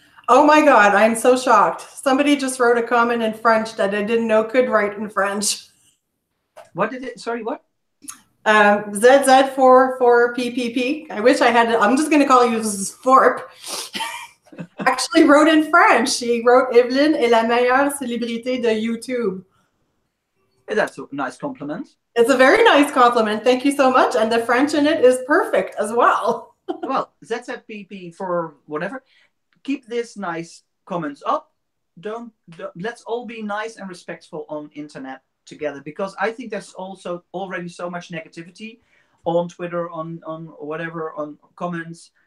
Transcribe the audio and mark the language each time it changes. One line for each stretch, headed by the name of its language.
English: Oh my God, I'm so shocked. Somebody just wrote a comment in French that I didn't know could write in French. What did it, sorry, what? ZZ for PPP. I wish I had it. I'm just going to call you Sforp. Actually wrote in French. She wrote,
French: Evelyne est la meilleure célébrité de YouTube.
English: That's a nice compliment. It's a very nice compliment. Thank you so much. And the French in it is perfect as well. Well, ZZPP for whatever. Keep this nice comments up. Don't let's all be nice and respectful on internet together, because I think there's also already so much negativity on Twitter, on whatever, on comments.